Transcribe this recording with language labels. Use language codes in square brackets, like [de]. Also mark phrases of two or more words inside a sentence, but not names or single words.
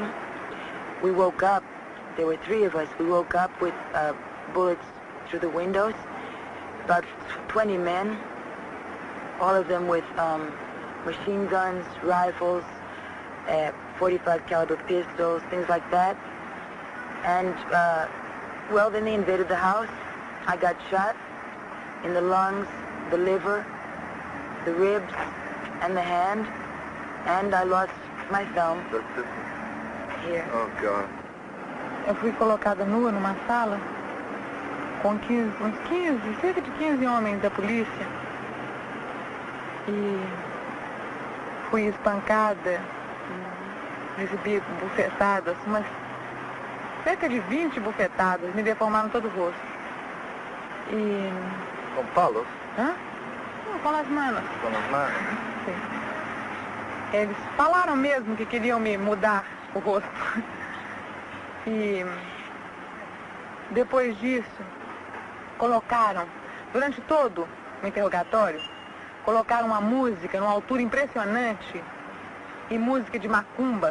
[en] We woke up, there were 3 of us, we woke up with bullets through the windows, about 20 men, all of them with machine guns, rifles, 45 caliber pistols, things like that. And, well, then they invaded the house. I got shot in the lungs, the liver, the ribs, and the hand, and I lost my thumb. Here. Oh, God. [pt] Eu fui colocada nua numa sala com cerca de 15 homens da polícia. E fui espancada, recebi bufetadas, umas cerca de 20 bufetadas, me deformaram todo o rosto. E... [es] ¿Con palos? [pt] Hã? Não, com as manos. [es] ¿Con las manos? [pt] Sim. Eles falaram mesmo que queriam me mudar o rosto. E depois disso, colocaram, durante todo o interrogatório, colocaram uma música numa altura impressionante, e música de macumba.